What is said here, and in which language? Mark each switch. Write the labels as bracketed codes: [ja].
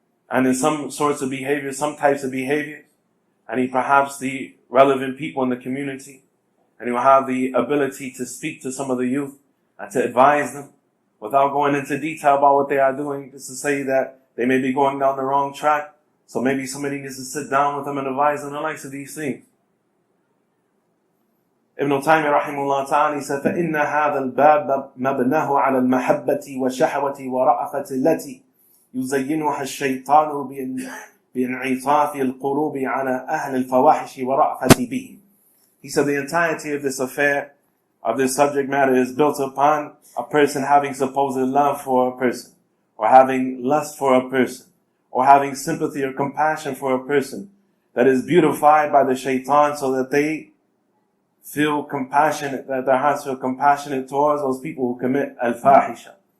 [en] And in some sorts of behavior, some types of behavior, and perhaps the relevant people in the community, and he will have the ability to speak to some of the youth and to advise them without going into detail about what they are doing, just to say that they may be going down the wrong track. So maybe somebody needs to sit down with them and advise them the likes of these things. [ar] Ibn Taymiyyah rahimahullah ta'ala, [en] he said, [ar] فَإِنَّ هَذَا الْبَابَ مَبْنَهُ عَلَى الْمَحَبَّةِ وَالشَّهْوَةِ وَرَأْفَةِ الَّتِي يُزَيِّنُهَا الشَّيْطَانُ بِانْعِطَافِ الْقُلُوبِ عَلَى أَهْلِ الْفَوَاحِشِ وَرَأْفَةِ بِهِمْ. [en] He said the entirety of this affair, of this subject matter, is built upon a person having supposed love for a person, or having lust for a person, or having sympathy or compassion for a person, that is beautified by the shaitan so that they feel compassionate, that their hearts feel compassionate towards those people who commit al-fahisha.